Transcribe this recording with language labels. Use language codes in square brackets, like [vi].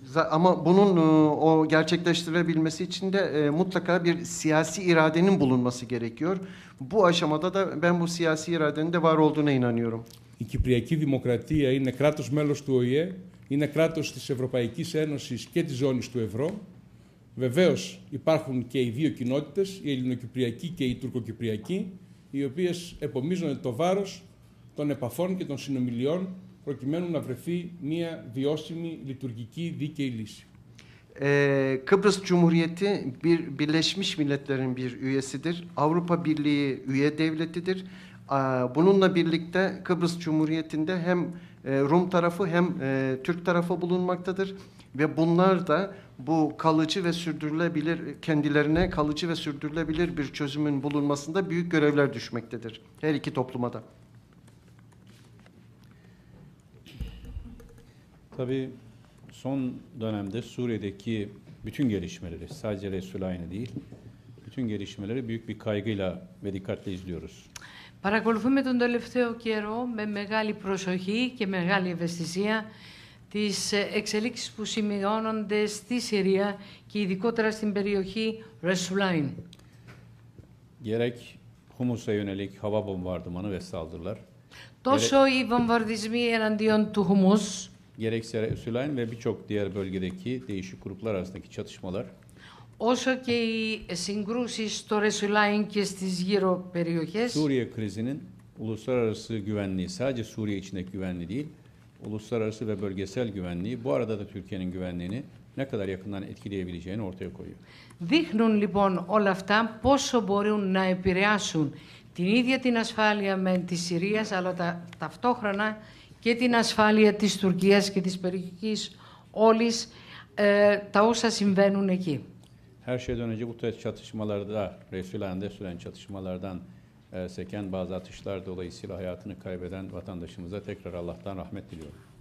[tr] Ama bunun o gerçekleştirilebilmesi için de mutlaka bir siyasi iradenin bulunması gerekiyor. Bu aşamada da ben bu siyasi iradenin de var olduğuna inanıyorum. [el] Η Κυπριακή Δημοκρατία είναι κράτος μέλος του ΟΗΕ, είναι κράτος της Ευρωπαϊκής Ένωσης και της ζώνης του ευρώ. Βεβαίως υπάρχουν και οι δύο κοινότητες, η Ελληνοκυπριακή και η Τουρκοκυπριακή, οι οποίες επομίζονται το βάρος των επαφών και των συνομιλιών προκειμένου να βρεθεί μια βιώσιμη, λειτουργική, δίκαιη λύση. [tr] Kıbrıs Cumhuriyeti Birleşmiş Milletler'in bir üyesidir. Avrupa Birliği üye devletidir. Bununla birlikte Kıbrıs Cumhuriyeti'nde hem Rum tarafı hem Türk tarafı bulunmaktadır. Ve bunlar da bu kalıcı ve sürdürülebilir, kendilerine kalıcı ve sürdürülebilir bir çözümün bulunmasında büyük görevler düşmektedir. Her iki topluma da. Tabii son dönemde Suriye'deki bütün gelişmeleri, sadece Resulayn'ı değil, bütün gelişmeleri büyük bir kaygıyla ve dikkatle izliyoruz. [el] Παρακολουθούμε τον τελευταίο καιρό με μεγάλη προσοχή και μεγάλη ευαισθησία τις εξελίξεις που σημειώνονται στη Συρία και ειδικότερα στην περιοχή Resulayn. [tr] Gerek Humus'a yönelik hava bombardımanı ve saldırılar, [el] Τόσο οι βομβαρδισμοί εναντίον του Χουμούς, [tr] gerekse Resulayn ve birçok diğer bölgedeki değişik gruplar arasındaki çatışmalar, [el] όσο και οι συγκρούσεις στο Resulayn και στις γύρω περιοχές, [tr] Suriye krizinin uluslararası güvenliği, sadece Suriye içindeki güvenliği değil, uluslararası ve bölgesel güvenliği, bu arada da Türkiye'nin güvenliğini ne kadar yakından etkileyebileceğini ortaya koyuyor. [el] δείχνουν λοιπόν όλα αυτά πόσο μπορούν να επηρεάσουν την ίδια την ασφάλεια με της Συρίας, αλλά ταυτόχρονα και την ασφάλεια της Τουρκίας και της περιοχής όλης, τα όσα συμβαίνουν εκεί. [tr] Her şeyden önce bu tür çatışmalarda, Resulayn'da süren çatışmalardan seken bazı atışlar dolayısıyla hayatını kaybeden vatandaşımıza tekrar Allah'tan rahmet diliyorum.